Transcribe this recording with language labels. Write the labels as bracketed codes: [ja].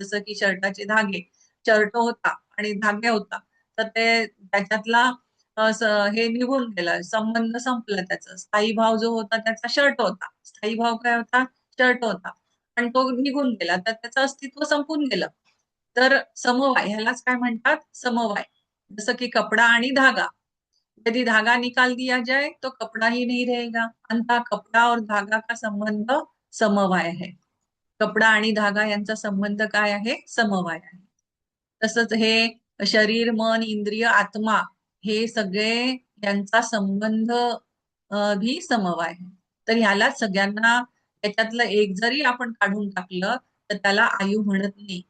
[mr] जसं की शर्टाचे धागे, शर्ट होता आणि धागे होता, तर ते त्याच्यातला हे निघून गेला, संबंध संपला. त्याचा स्थायी भाव जो होता त्याचा शर्ट होता, स्थायी भाव काय होता? शर्ट होता, पण तो निघून गेला, तर त्याचं अस्तित्व संपून गेलं. तर समवाय ह्यालाच काय म्हणतात? समवाय. [hi] जसं की कपडा आणि धागा, यदि धागा निकाल दिया जाए तो कपड़ा ही नहीं रहेगा, अंततः कपड़ा और धागा का संबंध समवाय है. [mr] कपडा आणि धागा यांचा संबंध काय आहे? समवाय आहे. तसंच हे शरीर, मन, इंद्रिय, आत्मा, हे सगळे यांचा संबंध भी समवाय आहे. तर ह्याला सगळ्यांना, त्याच्यातलं एक जरी आपण काढून टाकलं तर त्याला आयु म्हणत नाही.